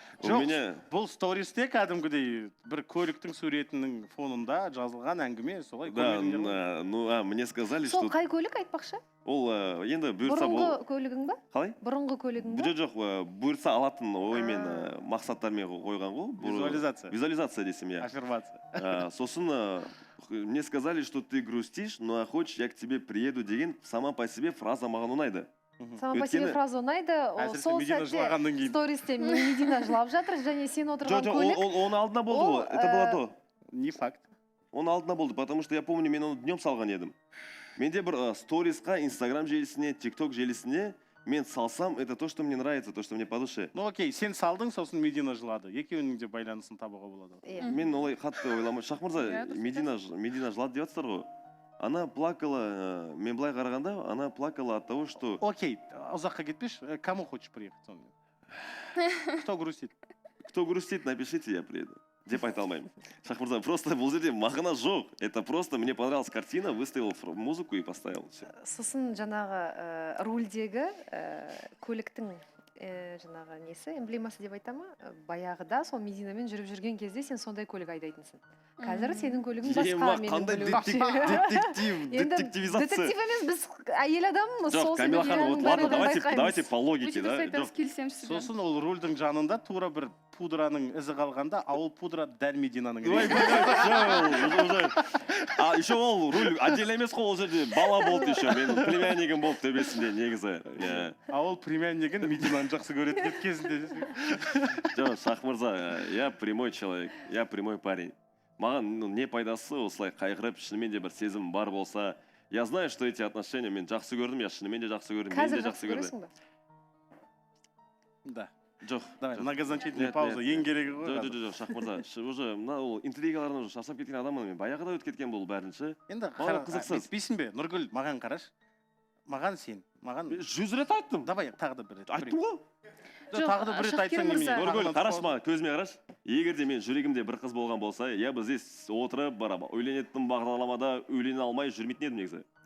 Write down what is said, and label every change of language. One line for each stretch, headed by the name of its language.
Kazakh: Жоқ, бұл стористе кәдімгідей бір көліктің суретінің фонында жазылған әңгіме, солай көрмедіңдер ғой?
Russian: Ну, мне сказали, что...
Kazakh: Сол қай көлік айтпақшы? Ол енді бұйырса... Бұрынғы көлігің ба? Қалай? Бұрынғы көлігің ба? Жоқ, бұйырса алатын оймен, мақсаттармен қойған ғой. Визуализация. Визуализация десем, я. Аффирмация.
Russian: Сосын, мне сказали, что ты грустишь, ну а хочешь, я к тебе приеду деген сама по себе фраза
Kazakh: маған ұнайды.
Russian: Сама по себе
Kazakh: фраза ұнайды. Сол сәтте стористе Медина жылап жатыр, және сен отырған көлік. Оны алдына болды ғой,
Russian: это было то. Не факт.
Kazakh: Оны алдына болды,
Russian: потому что я помню,
Kazakh: мен оны днем салған едім. Менде бір сторисқа, Инстаграм желісіне, ТикТок желісіне мен салсам,
Russian: это то, что мне нравится, то, что мне по душе.
Kazakh: Ну окей, сен салдың, сосын Медина жылады. Екеуінің де байланысын табуға болады. Мен олай қатты ойламай. Шах мырза, Медина жылады деп жатсыздар ғой.
Russian: Она плакала,
Kazakh: мен былай қарағанда,
Russian: она плакала от того, что...
Kazakh: Окей, ұзаққа кетпеші,
Russian: кому хочешь приехать
Kazakh: сонымен?
Russian: Кто грустит? Кто грустит, напишите, я приеду.
Kazakh: Деп айта алмаймын. Шах мырза, просто бұл жерде мағына жоқ.
Russian: Это просто мне понравилась картина, выставил музыку и поставил.
Kazakh: Сосын жаңағы рульдегі көліктің жаңағы несі, эмблемасы деп айтама, баяғыда сол Мединамен жүріп жүрген кезде сен сондай көлік айдайтынсың. Қазір сенің көлігің басқа, менің көлігім. Детективизация. Детектив емес, біз әйел адам сол
Russian: Камила ханым, ладно, давайте по логике, да?
Kazakh: Сосын ол рульдің жанында тура бір пудраның ізі қалғанда, а ол пудра дәл Мединаның. А еще ол руль отдельно емес қой, ол жерде бала болды еще, менің племяннигім болды төбесінде негізі. А ол племяннигін Мединаны жақсы көретін еді кезінде.
Russian: Жоқ, Шах мырза, я прямой человек, я прямой парень.
Kazakh: Маған не пайдасы осылай қайғырып, шынымен де бір сезім бар болса,
Russian: я знаю, что эти отношения
Kazakh: мен жақсы көрдім, я шынымен де жақсы көрдім, мен де жақсы көрдім.
Russian: Да.
Kazakh: Жоқ.
Russian: Давай, многозначительный пауза,
Kazakh: ең керегі ғой. Жоқ, Шах мырза, уже мына ол интригалардан уже шаршап кеткен адаммын мен. Баяғыда өтіп кеткен бұл бәрінші. Енді қызықсыз бе? Нұргүл, маған қараш. Маған сен, маған 100 рет айттым. Давай, тағы да бір рет. Айттым ғой. Тағы да бір рет айтсаң немене? Нұргүл, қараш маған, көзіме қараш. Егер де мен жүрегімде бір қыз болған болса,
Russian: я бы здесь
Kazakh: отырып, үйленетін бағдарламада үйлене алмай жүрмейтін едім негізі.